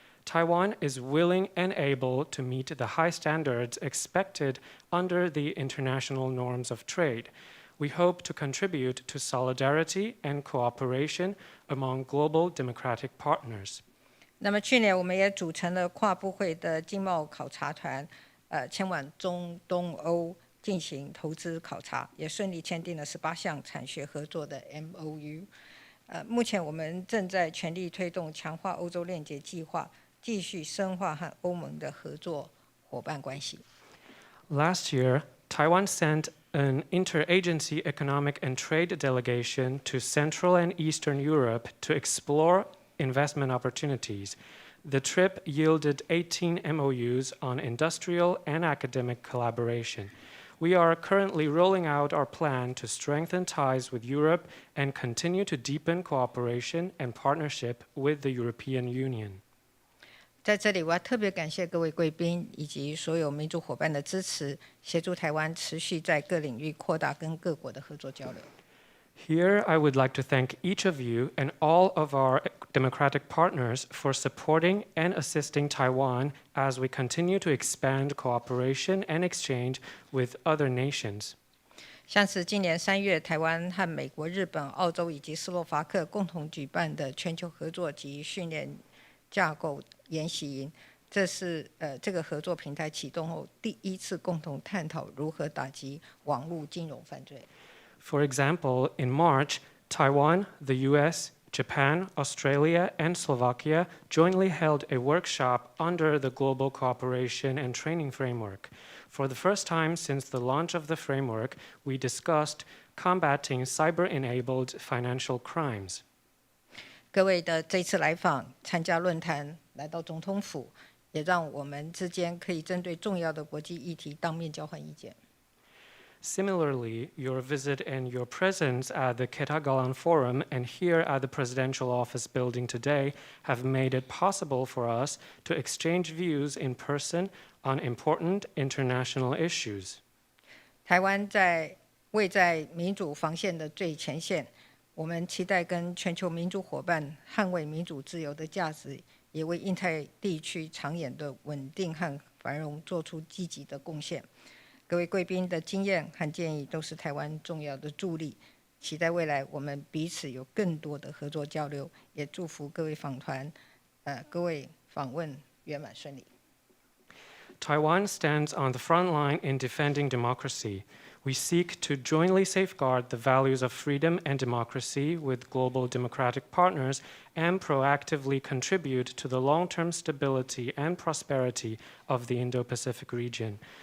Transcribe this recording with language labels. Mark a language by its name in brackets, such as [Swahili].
[English] Taiwan is willing and able to meet the high standards expected under the international norms of trade. We hope to contribute to solidarity and cooperation among global democratic partners. [Chinese] 那么去年我们也组成了跨部会的经贸考察团，前往中东欧进行投资考察，也顺利签订了18项产学合作的 MOU。目前我们正在全力推动强化欧洲链接计划。继续深化和欧盟的合作伙伴关系。 [English] Last year, Taiwan sent an interagency economic and trade delegation to Central and Eastern Europe to explore investment opportunities. The trip yielded 18 MOUs on industrial and academic collaboration. We are currently rolling out our plan to strengthen ties with Europe and continue to deepen cooperation and partnership with the European Union. [Chinese] 在这里，我要特别感谢各位贵宾以及所有民主伙伴的支持，协助台湾持续在各领域扩大跟各国的合作交流。 [English] Here, I would like to thank each of you and all of our democratic partners for supporting and assisting Taiwan as we continue to expand cooperation and exchange with other nations. [Chinese] 像是今年3月，台湾和美国、日本、澳洲以及斯洛伐克共同举办的全球合作及训练架构研习营，这是这个合作平台启动后第一次共同探讨如何打击网络金融犯罪。 [English] For example, in March, Taiwan, the US, Japan, Australia, and Slovakia jointly held a workshop under the Global Cooperation and Training Framework. For the first time since the launch of the framework, we discussed combating cyber-enabled financial crimes. [Chinese] 各位的这次来访、参加论坛、来到总统府，也让我们之间可以针对重要的国际议题当面交换意见。 [English] Similarly, your visit and your presence at the凯达格兰 Forum and here at the Presidential Office building today have made it possible for us to exchange views in person on important international issues. [Chinese] 台湾位在民主防线的最前线，我们期待跟全球民主伙伴捍卫民主自由的价值，也为印太地区长远的稳定和繁荣做出积极的贡献。各位贵宾的经验和建议都是台湾重要的助力，期待未来我们彼此有更多的合作交流，也祝福各位各位访问圆满顺利。 [English] Taiwan stands on the front line in defending democracy. We seek to jointly safeguard the values of freedom and democracy with global democratic partners and proactively contribute to the long-term stability and prosperity of the Indo-Pacific region.